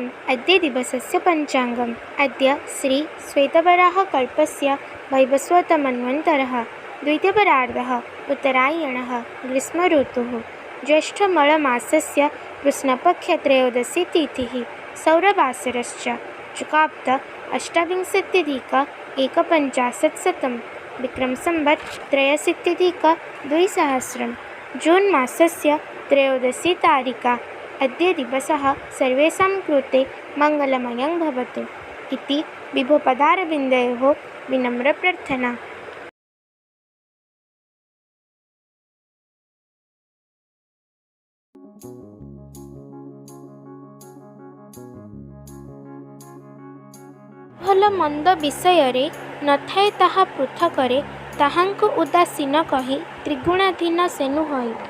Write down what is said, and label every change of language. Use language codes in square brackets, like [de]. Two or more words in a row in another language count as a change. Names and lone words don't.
[sa] अद्य दिवसस्य पञ्चाङ्गम्। अद्य श्री श्वेतवराहकल्पस्य वैवस्वतमन्वन्तरः द्वितीयपरार्धः उत्तरायणः ग्रीष्मऋतुः ज्येष्ठमलमासस्य कृष्णपक्षत्रयोदशी तिथिः सौरवासरश्च चुकाप्त 88,150 विक्रमसंवत् 83,200 जून् मासस्य त्रयोदशी तारिका। अद्य दिवसः सर्वेषां कृते मङ्गलमयं भवतु इति विभुपदारविन्दयोः विनम्रप्रार्थना। [or] ଭଲ ମନ୍ଦ ବିଷୟରେ ନଥାଏ ତାହା ପୃଥକରେ, ତାହାଙ୍କୁ ଉଦାସୀନ କହି ତ୍ରିଗୁଣାଧୀନ ସେ ନୁହଁଇ।